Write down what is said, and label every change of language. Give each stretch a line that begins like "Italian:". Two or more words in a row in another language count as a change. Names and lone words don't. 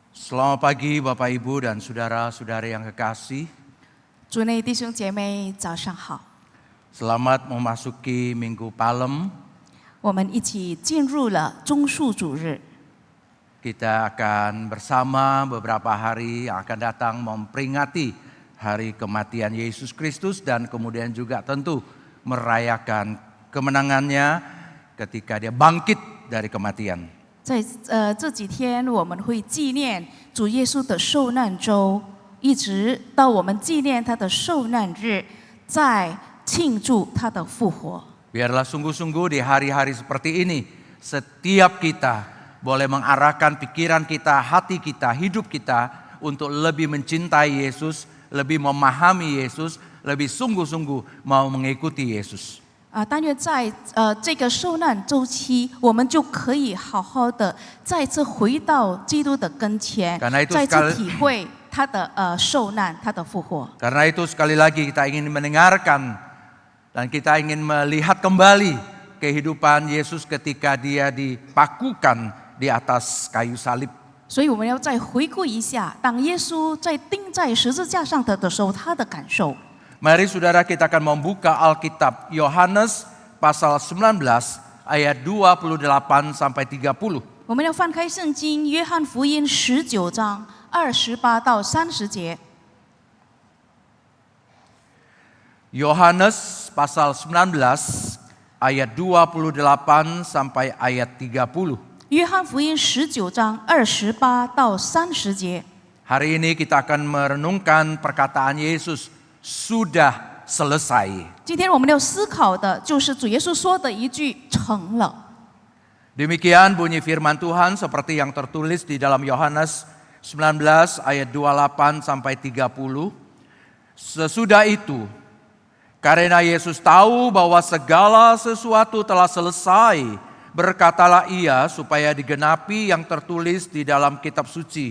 Indonesian: Selamat pagi Bapak Ibu dan saudara-saudari yang kekasih.
Chinese: 主内弟兄姐妹早上好，
Indonesian: Selamat memasuki Minggu Palem.
Chinese: 我们一起进入了棕树主日。
Indonesian: Kita akan bersama beberapa hari yang akan datang memperingati hari kematian Yesus Kristus dan kemudian juga tentu merayakan kemenangannya ketika dia bangkit dari kematian.
Chinese: 在这几天，我们会纪念主耶稣的受难周，一直到我们纪念他的受难日，再庆祝他的复活。
Indonesian: Biarlah sungguh-sungguh di hari-hari seperti ini, setiap kita boleh mengarahkan pikiran kita, hati kita, hidup kita untuk lebih mencintai Yesus, lebih memahami Yesus, lebih sungguh-sungguh mau mengikuti Yesus.
Chinese: 但愿在这个受难周期，我们就可以好好的再次回到基督的跟前，再次体会他的受难，他的复活。
Indonesian: Karena itu sekali lagi kita ingin mendengarkan dan kita ingin melihat kembali kehidupan Yesus ketika dia dipakukan di atas kayu salib.
Chinese: 所以我们要再回顾一下，当耶稣在钉在十字架上的时候，他的感受。
Indonesian: Mari saudara, kita akan membuka Alkitab Yohanes pasal 19 ayat 28 sampai 30.
Chinese: 我们要翻开圣经约翰福音19章28到30节。
Indonesian: Yohanes pasal 19 ayat 28 sampai ayat 30.
Chinese: 约翰福音19章28到30节。
Indonesian: Hari ini kita akan merenungkan perkataan Yesus, sudah selesai.
Chinese: 今天我们要思考的就是主耶稣说的一句“成了”。
Indonesian: Demikian bunyi firman Tuhan seperti yang tertulis di dalam Yohanes 19 ayat 28 sampai 30. Sesudah itu, karena Yesus tahu bahwa segala sesuatu telah selesai, berkatalah ia supaya digenapi yang tertulis di dalam kitab suci.